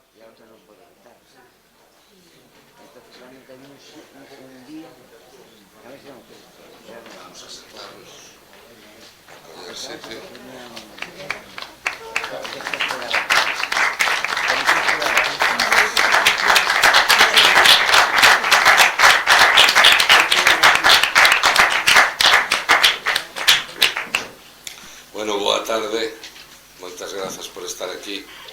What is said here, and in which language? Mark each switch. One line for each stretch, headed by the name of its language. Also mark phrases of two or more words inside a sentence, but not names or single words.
Spanish: otra no puedo estar. Entonces solamente hay un día, a ver si no puedo. Vamos a sentarnos en el sitio.
Galician: Bueno, boa tarde, moitas grazas por estar aquí.